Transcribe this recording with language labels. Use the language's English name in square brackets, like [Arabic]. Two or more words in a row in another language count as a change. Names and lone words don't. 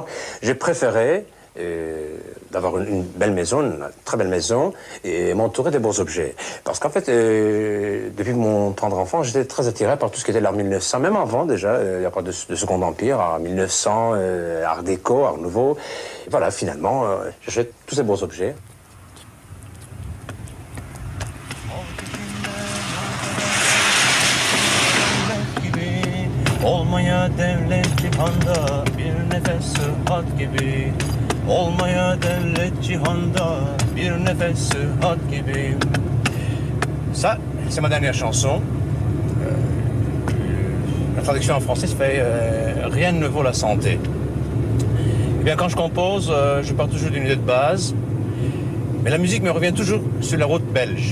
[French] J'ai préféré d'avoir une belle maison, une très belle maison, et m'entourer des beaux objets. Parce qu'en fait, depuis mon tendre enfant, j'étais très attiré par tout ce qui était l'art 1900, même avant déjà, il n'y a pas de Second Empire, art 1900, art déco, art nouveau. Et voilà, finalement, j'achète tous ces beaux objets. [Turkish] Olmaya devlet cihanda bir nefes sıhhat gibi. Olmaya devlet cihanda bir nefes sıhhat gibi. [French] Ça, c'est ma dernière chanson. La traduction en français fait rien ne vaut la santé. Eh bien, quand je compose, je pars toujours d'une idée de base, mais la musique me revient toujours sur la route belge.